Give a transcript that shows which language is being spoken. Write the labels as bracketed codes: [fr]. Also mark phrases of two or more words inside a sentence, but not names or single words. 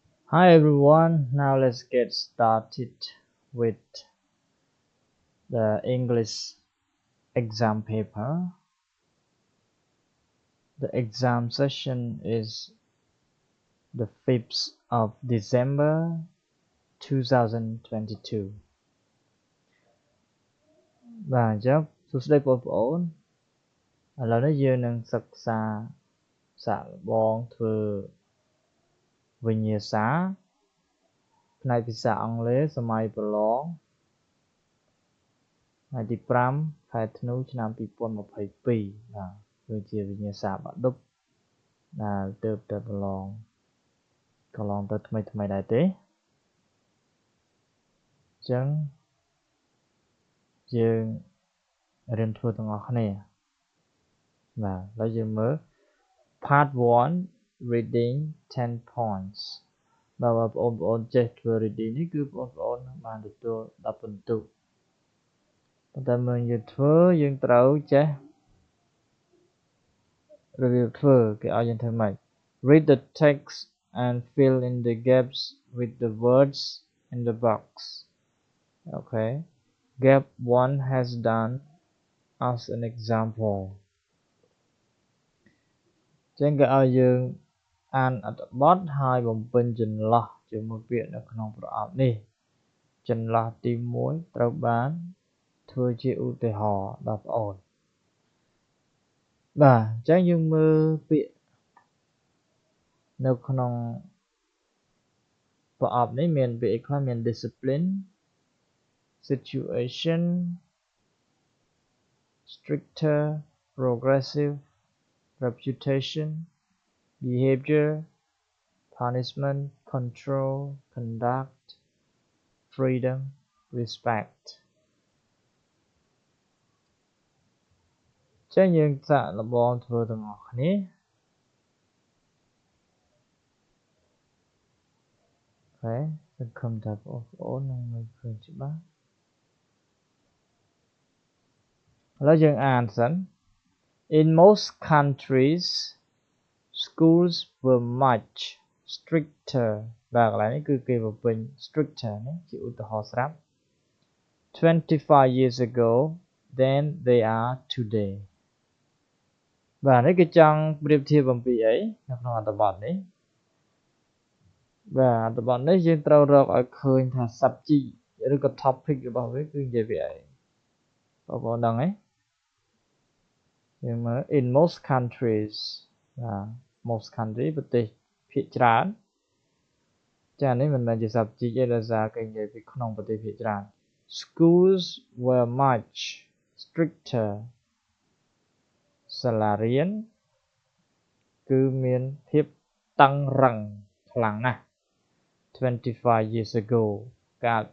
[en] Hi everyone, now let's get started with the English exam paper. The exam session is the 5th of December 2022. [km] បាទអញ្ចឹងសួស្តីបងប្អូនឥឡូវនេះយើងនឹងសិក្សាសាកល្បងធ្វើវិញ្ញាសាផ្នែកភាសាអង់គ្លេសសម័យប្រឡង ថ្ងៃទី5ខែធ្នូឆ្នាំ2022បាទគឺជាវិញ្ញាសាបាក់ឌុបដែលទើបតែប្រឡងកន្លងទៅថ្មីដែរទេអញ្ចឹង យើងរៀនធ្វើទាំងអស់គ្នាបាទឥឡូវយើងមើល [en] part 1 reading 10 points [km] បាទបងប្អូនចេះធ្វើ reading នេះគឺបងប្អូនបានទទួល10ពិន្ទុប៉ុន្តែមុនយើងធ្វើយើងត្រូវចេះរបៀបធ្វើគេឲ្យយើងធ្វើម៉េច [en] read the text and fill in the gaps with the words in the box. Okay, gap 1 has done as an example. [km] ចឹងគេឲ្យយើងអានអត្ថបទហើយបំពេញចន្លោះជាមួយពាក្យនៅក្នុងប្រអប់នេះចន្លោះទី1ត្រូវបានធ្វើជាឧទាហរណ៍ដល់បងប្អូនបាទអញ្ចឹងយើងមើលពាក្យនៅក្នុង ប្រអប់នេះមានពាក្យអីខ្លះមាន [en] discipline situation stricter progressive reputation behavior punishment control conduct freedom respect [km] ចឹងយើងសាកល្បងធ្វើទាំងអស់គ្នាហើយសង្ឃឹមថាបងប្អូននឹងមើលឃើញច្បាស់ ឥឡូវយើងអានសិន [en] In most countries schools were much stricter [km] បាទកន្លែងនេះគឺគេបំពេញ stricter នេះជាឧទាហរណ៍ស្រាប់ [en] 25 years ago than they are today [km] បាទនេះគេចង់ប្រៀបធៀបអំពីអីនៅក្នុងអត្ថបទនេះ បាទអត្ថបទនេះយើងត្រូវរកឲ្យឃើញថា subject ឬក៏ topic របស់វាគឺនិយាយពីអីបងប្អូនដឹងទេយើងមើល [en] in most countries [km] បាទ [en] most country [km] ប្រទេសភាគច្រើនចានេះមិនមែនជា subject ទេដោយសារគេនិយាយពីក្នុងប្រទេសភាគច្រើន [en] schools were much stricter [km] សាលារៀនគឺមានភាពតឹងរ៉ឹងខ្លាំងណាស់ [en] 25 years ago [km] កាល